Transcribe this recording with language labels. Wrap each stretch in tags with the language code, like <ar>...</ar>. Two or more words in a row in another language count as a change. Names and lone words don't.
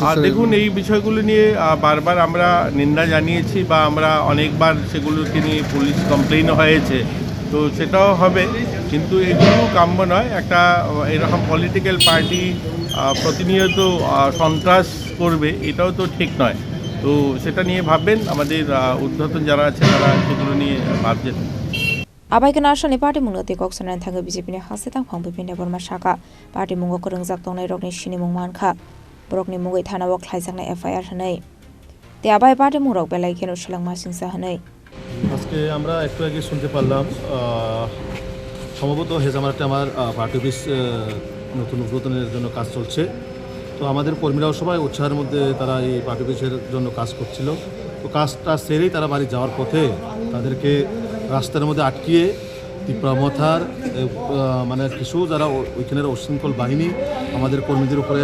<bn>দেখুন এই বিষয়গুলো নিয়ে বারবার আমরা নিন্দা জানিয়েছি বা আমরা অনেকবার সেগুলোকে নিয়ে</bn> <en>police complaint</en> <bn>হয়েছে তো সেটাও হবে কিন্তু এগুলো কাম্য নয় একটা এরকম</bn> <en>political party</en> <bn>প্রতিনিয়ত সন্ত্রাস করবে এটাও তো ঠিক নয় তো সেটা নিয়ে ভাববেন আমাদের উদ্ধতন যারা আছে তারা সেগুলো নিয়ে ভাবছেন</bn> <trp>abai kana ashani Patimungo te koksanan thanga BJP ni Hasti Tangphang Deborma Shaka Patimungo korongjak tongnai rokni Chini mungmankha borokni mungoi thana o khlaijaknai FIR hanai te abai Patimung rok belai keno shlangma singsa hanai</trp> <bn>আজকে আমরা একটু আগে শুনতে পারলাম সম্ভবত হেজামারাতে আমার</bn> <en>party office</en> <bn>নতুন উদ্বোধনের জন্য কাজ চলছে তো আমাদের কর্মীরাও সবাই উৎসাহের মধ্যে তারা এই</bn> <en>party office</en> <bn>জন্য কাজ করছিল তো কাজটা সেরেই তারা বাড়ি যাওয়ার পথে তাদেরকে রাস্তার মধ্যে আটকিয়ে টিপ্রা মথার মানে কিছু যারা ওইখানের উশৃঙ্খল বাহিনী আমাদের কর্মীদের উপরে</bn>